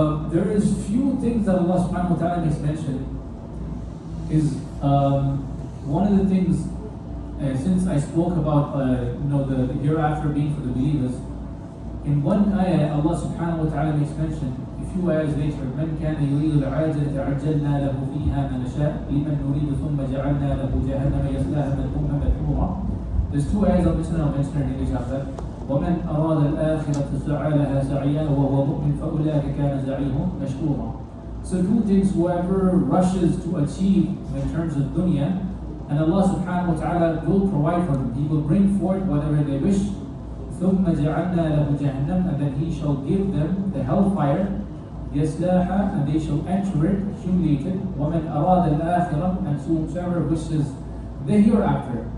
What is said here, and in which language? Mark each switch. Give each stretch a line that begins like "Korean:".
English: There is few things that Allah subhanahu wa ta'ala makes mention. Is one of the things, since I spoke about the hereafter being for the believers, in one ayah Allah subhanahu wa ta'ala makes mention, a few ayahs later,
Arabic: من كان يريد العاجلة عجلنا له فيها ما نشاء لمن نريد ثم جعلنا له جهنم يصلاها مذموما مدحورا.
English: There's two ayahs I'll mention in English after that.
Arabic: ومن أراد الآخرة سعى لها سعيها وهو مؤمن فأولئك كان سعيهم مشكورا.
English: So two things, whoever rushes to achieve in terms of dunya, and Allah subhanahu wa ta'ala will provide for them. He will bring forth whatever they wish.
Arabic: ثم جعلنا له جهنم,
English: and then He shall give them the hellfire.
Arabic: يصلاها,
English: and they shall enter it humiliated.
Arabic: ومن أراد الآخرة,
English: and whosoever wishes the hereafter.